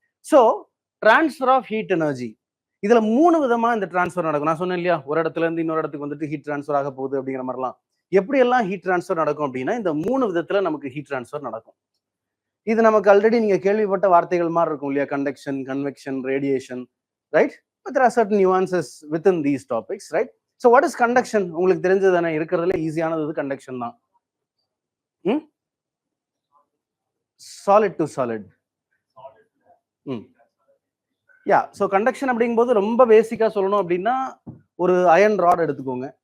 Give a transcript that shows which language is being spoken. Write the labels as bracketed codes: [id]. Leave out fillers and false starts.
[en] so transfer of heat energy, [ta] இதுல 3 விதமா இந்த டிரான்ஸ்ஃபர் நடக்கும். நான் சொன்னேன் இல்லையா, ஒரு இடத்துல இருந்து இன்னொரு இடத்துக்கு வந்துட்டு ஹீட் டிரான்ஸ்ஃபர் ஆக போகுது அப்படிங்கிற மாதிரிலாம். எப்படி எல்லாம் ஹீட் டிரான்ஸ்ஃபர் நடக்கும் அப்படின்னா இந்த 3 விதத்துல நமக்கு ஹீட் டிரான்ஸ்ஃபர் நடக்கும். இது நமக்கு ஆல்ரெடி நீங்க கேள்விப்பட்ட வார்த்தைகள் மாதிரி இருக்கும் இல்லையா? [en] Conduction, convection, radiation, right? But there are certain nuances within these topics, right? So what is conduction? [ta] உங்களுக்கு தெரிஞ்சது தானே, இருக்கிறதுல ஈஸியானது கண்டக்ஷன் தான். [en] Solid to solid. [ta] Yeah, so conduction அப்படிங்கும்போது ரொம்ப பேசிக்கா சொல்லணும் அப்படின்னா ஒரு அயன் ராட் எடுத்துக்கோங்க.